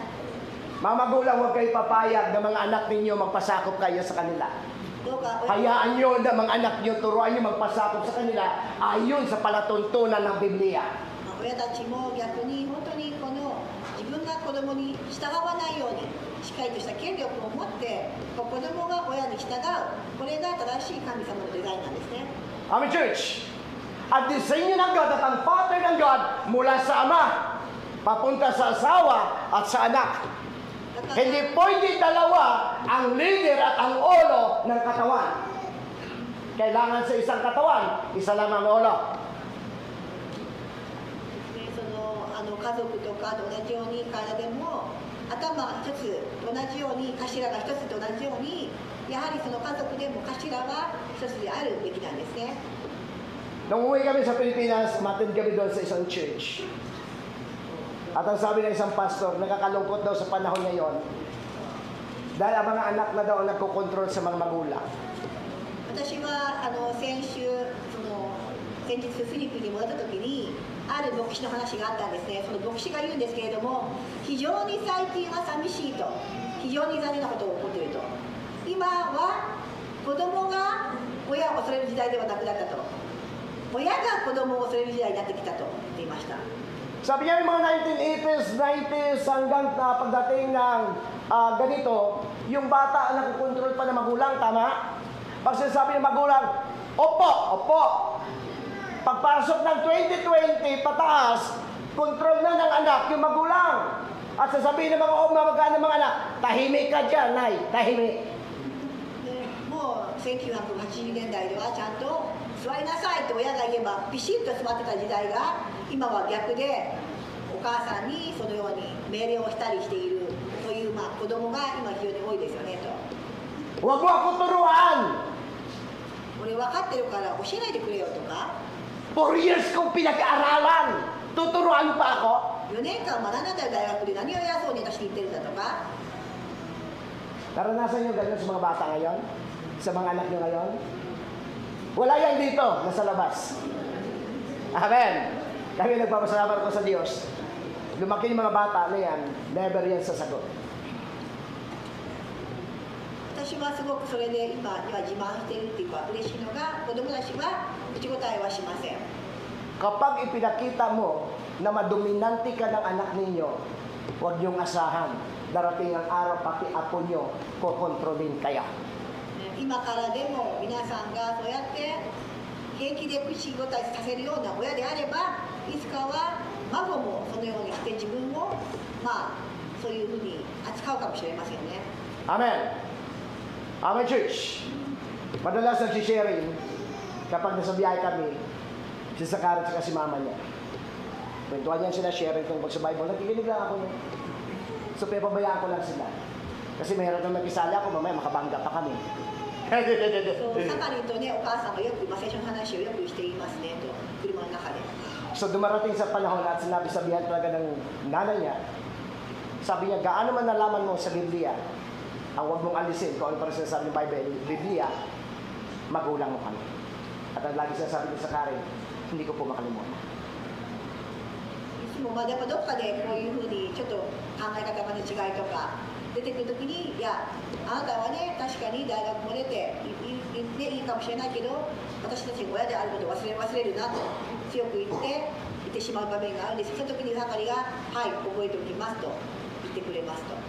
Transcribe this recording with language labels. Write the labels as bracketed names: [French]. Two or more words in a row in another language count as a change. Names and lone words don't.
[Filipino] Mga magulang, huwag kayo papayag na mga anak ninyo magpasakop kayo sa kanila. [Japanese] どうか [Filipino] Hayaan nyo na mga anak nyo, turuan nyo magpasakop sa kanila ayon sa palatuntunan ng Biblia. [Japanese] 親たちも逆に本当にこの自分が子供に従わないようにしっかりとした権力を持って子供が親に従う、これが正しい神様のデザインなんですね。 [English] Amen, church. [Filipino] At disenyo ng God at ang pattern ng God mula sa Ama, papunta sa asawa at sa anak. [Japanese] だから [Filipino] Hindi pwede dalawa ang leader at ang ulo ng katawan. Kailangan sa isang katawan, isa lang ang ulo. [Japanese] 家族とかと同じように体でも頭一つと同じように頭が一つと同じようにやはりその家族でも頭は一つであるべきなんですね。 [Filipino] Nung umuwi kami sa Pilipinas, umattend kami doon sa isang church. At ang sabi ng isang pastor, nakakalungkot daw sa panahon ngayon dahil ang mga anak na daw ang nagkokontrol sa mga magulang. [Japanese] 私は先日フィリピンに戻った時にある牧師の話があったんですね。その牧師が言うんですけれども、非常に最近は寂しいと、非常に残念なことが起こっていると。今は子供が親を恐れる時代ではなくなったと、親が子供を恐れる時代になってきたと言っていました。 [Filipino] Sabi niya yung mga 1980s, 90s hanggang pagdating ng ganito, yung bata ang nakukontrol pa ng magulang, tama? Pag sinasabi ng magulang, opo, opo. Pagpasok ng 2020, pataas, kontrol na ng anak yung magulang. At sasabihin ng mga mamagana ng mga anak, tahimik ka dyan, nay, tahimik. [Japanese] もう1980年代ではちゃんと座りなさいって親が言えばピシッと座ってた時代が今は逆でお母さんにそのように命令をしたりしているという、子供が今非常に多いですよねと。 [Filipino] Huwag mo ako turuan. [Japanese] 俺分かってるから教えないでくれよとか。 [Filipino] 4 years kong pinag-aaralan. Tuturuan pa ako? [Japanese] 4 年間学んだんだよ大学で、何を偉そうに私に言ってるんだとか。 [Filipino] Naranasan nyo ganyan sa mga bata ngayon? Sa mga anak nyo ngayon? Wala yan dito, nasa labas. Amen. Kami nagpapasalamat ko sa Diyos. Lumaki yung mga bata na yan, never yan sasagot. [Japanese] 私はすごくそれで今自慢しているっていうか嬉しいのが子供たちは口答えはしません。 [Filipino] Kapag ipinakita mo na madominante ka ng anak ninyo, huwag niyong asahan. Darating ang araw, pati apo nyo, kukontrolin kayo. [Japanese] 今からでも皆さんがそうやって平気で口答えさせるような親であれば、いつかは孫もそのようにして自分をそういうふうに扱うかもしれませんね。 [English] Amen. Amen, church. [Filipino] Madalas nagsisharing kapag nasa biyahe kami, si Sakarat at si mama niya. Kwentuhan niya sila sharing tungkol sa Bible. Nakikinig lang ako niya. So, pabayaan ko lang sila. Kasi mayroon nang nakisali ako, mamaya makabangga pa kami. [Japanese] そうサカリンとね、お母さんがよく最初の話をよくしていますねと、車の中で。 [Filipino] So, dumarating sa panahon at sabihan talaga ng nanay niya, sabi niya, gaano man nalaman mo sa Biblia, ang huwag mong alisin kung ano pa rin sinasabi ng Biblia, magulang mo kami. At ang lagi sinasabi niya sa Karen, hindi ko po makalimutan. [Japanese] いつもやっぱどっかでこういうふうにちょっと考え方の違いとか出てくるときに、いや、あなたはね、確かに大学も出ていいかもしれないけど、私たちが親であることを忘れるなと強く言ってしまう場面があるんです。その時に盛りが、はい、覚えておきますと言ってくれますと。